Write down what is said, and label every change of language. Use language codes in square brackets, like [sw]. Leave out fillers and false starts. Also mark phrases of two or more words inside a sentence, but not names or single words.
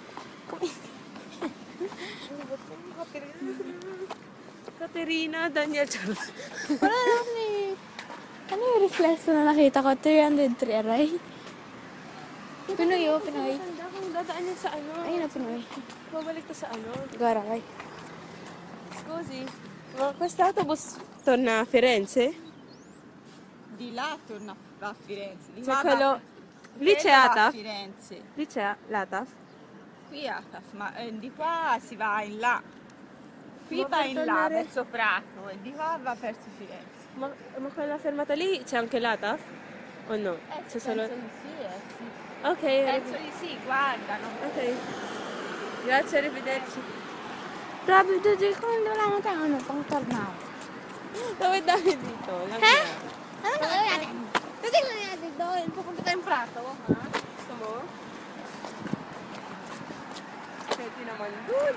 [tl] Katerina, Daniel, Charles. Wala naman eh. Ano yung reflex na nakita ko? 303 aray. Pinoy. Tanda kung dadaan yan sa ano. Ayun na, Pinoy. Babalik to sa ano. Garay. [it] Scusi. Ma questa autobus torna a Firenze? Di là torna a Firenze. Di Cioè là quello... Lì c'è va a ATAF? Firenze. Lì c'è l'ATAF? Qui ATAF, ma di qua si va in là. Qui Ma va per in là, tornare- verso Prato, e di qua va verso Firenze. Ma quella fermata lì c'è anche l'ATAF? O no? C'è solo... Penso di sì, sì. Ok, Penso di sì, guardano. ok. Grazie, arrivederci. [tl] Grabe, dude. Kung wala na tayo, pang tornado. Tawid namin dito. Lang Ha? yan. Ano na gawin natin? Titignan natin doon. Pupunta tayong Prato, ha? Gusto mo? Pwede naman dun.